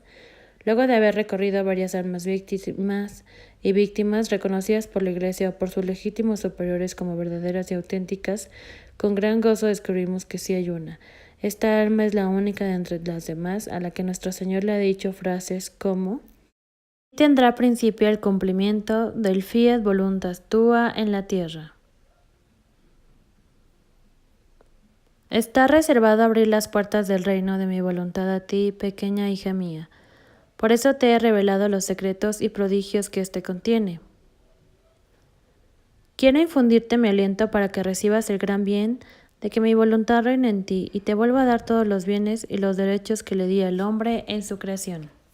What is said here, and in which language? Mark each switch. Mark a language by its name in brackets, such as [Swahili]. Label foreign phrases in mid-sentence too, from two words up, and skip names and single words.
[Spanish] Luego de haber recorrido varias almas víctimas reconocidas por la Iglesia o por sus legítimos superiores como verdaderas y auténticas, con gran gozo descubrimos que sí hay una. Esta alma es la única de entre las demás a la que nuestro Señor le ha dicho frases como: tendrá principio el cumplimiento del [Latin] fiat voluntas tua [Spanish] en la tierra. Está reservado abrir las puertas del reino de mi voluntad a ti, pequeña hija mía. Por eso te he revelado los secretos y prodigios que éste contiene. Quiero infundirte mi aliento para que recibas el gran bien de que mi voluntad reine en ti y te vuelva a dar todos los bienes y los derechos que le di al hombre en su creación.